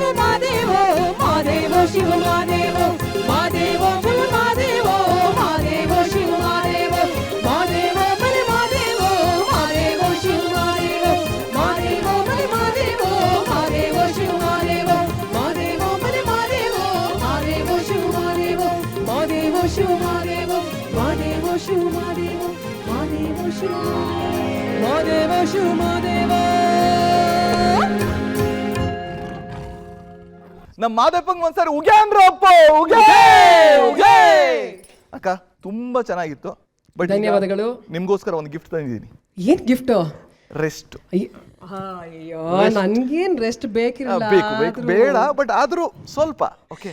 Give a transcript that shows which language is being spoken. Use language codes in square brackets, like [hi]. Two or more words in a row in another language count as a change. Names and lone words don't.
[kn] ಮಾದೇವೋ ಮಾದೇವೋ ಶಿವ ಮಾದೇವೋ ಮಾದೇವೋ ಶಿವ ಮಾದೇವೋ ಮಾದೇವೋ ಶಿವ ಮಾದೇವೋ ಮಾದೇವೋ ಮಲೆ ಮಾದೇವೋ ಮಾದೇವೋ ಶಿವ ಮಾದೇವೋ ಮಾದೇವೋ ಮಲೆ ಮಾದೇವೋ ಮಾದೇವೋ ಶಿವ ಮಾದೇವೋ ಮಾದೇವೋ ಮಲೆ ಮಾದೇವೋ ಮಾದೇವೋ ಶಿವ ಮಾದೇವೋ ಮಾದೇವೋ ಶಿವ ಮಾದೇವೋ ಮಾದೇವೋ ಶಿವ ಮಾದೇವೋ ಮಾದೇವೋ ಶಿವ ಮಾದೇವೋ ಶಿವ ಮಾದೇವೋ ನಮ್ಮ ಮಾದಪ್ಪಂಗ್ ಒಂದ್ಸರಿ ಉಗ್ಯಾ ಅಂದ್ರಪ್ಪ ಉಗ್ಯಾ ಉಗ್ಯಾ ಅಕ್ಕ ತುಂಬಾ ಚೆನ್ನಾಗಿತ್ತು. ಬಟ್ ಧನ್ಯವಾದಗಳು. ನಿಮ್ಗೋಸ್ಕರ ಒಂದು ಗಿಫ್ಟ್ ತಂದಿದ್ದೀನಿ. ಏನ್ ಗಿಫ್ಟ್? ರೆಸ್ಟ್. ಅಯ್ಯೋ ನನ್ಗೇನ್ ರೆಸ್ಟ್ ಬೇಕಿರಲ್ಲ. ಬೇಕು ಬೇಕು ಬೇಡ, ಬಟ್ ಆದ್ರೂ ಸ್ವಲ್ಪ. ಓಕೆ